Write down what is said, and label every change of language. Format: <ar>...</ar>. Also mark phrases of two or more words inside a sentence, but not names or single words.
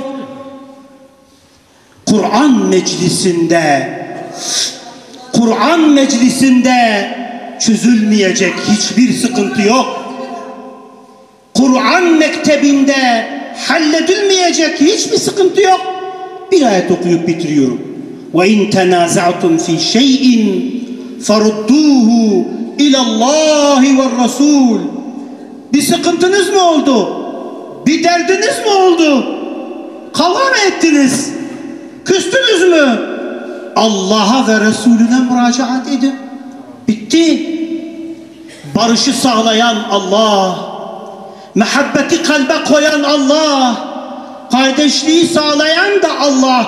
<tr>Kur'an meclisinde çözülmeyecek hiçbir sıkıntı yok. Kur'an mektebinde halledilmeyecek hiçbir sıkıntı yok. Bir ayet okuyup bitiriyorum.</tr> <ar>وَاِنْ تَنَازَعْتُمْ فِي شَيْءٍ فَرُدُّوهُ اِلَى اللّٰهِ وَالرَّسُولِ.</ar> <tr>Bir sıkıntınız mı oldu? Bir derdiniz mi oldu? Kavga mı ettiniz? Küstünüz mü? Allah'a ve Resulüne müracaat edin. Bitti. Barışı sağlayan Allah, muhabbeti kalbe koyan Allah, kardeşliği sağlayan da Allah.</tr>